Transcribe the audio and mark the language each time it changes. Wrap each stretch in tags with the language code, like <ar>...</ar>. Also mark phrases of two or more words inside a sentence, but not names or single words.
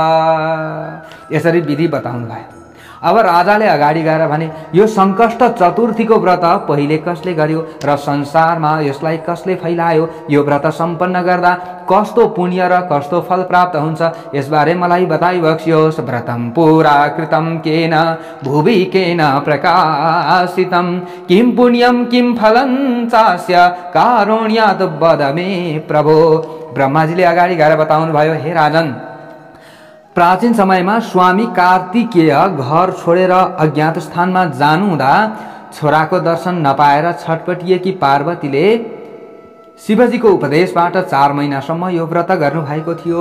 <ne>यसरी विधि बताउनु भयो। अब राजाले अगाडि गएर भने यो सङ्कष्ट चतुर्थीको व्रत पहिले कसले गर्यो र संसारमा यसलाई कसले फैलायो, यो व्रत सम्पन्न गर्दा कस्तो पुण्य र कस्तो फल प्राप्त हुन्छ, यसबारे मलाई बताइबक्सियोस्।</ne> <sa>व्रतम पुरा कृतम केन भुवि केन प्रकाशितम किम पुण्यम किम फलं चास्य कारुण्यात् वद मे प्रभो।</sa> <ne>ब्रह्माजीले अगाडि गएर बताउनु भयो, हे राजन, प्राचीन समयमा स्वामी कार्तिकेय घर छोडेर अज्ञात स्थानमा जानुहुँदा छोराको दर्शन नपाएर छटपटिएकी पार्वतीले शिवजीको उपदेशबाट 4 महिनासम्म यो व्रत गर्नुभएको थियो।</ne>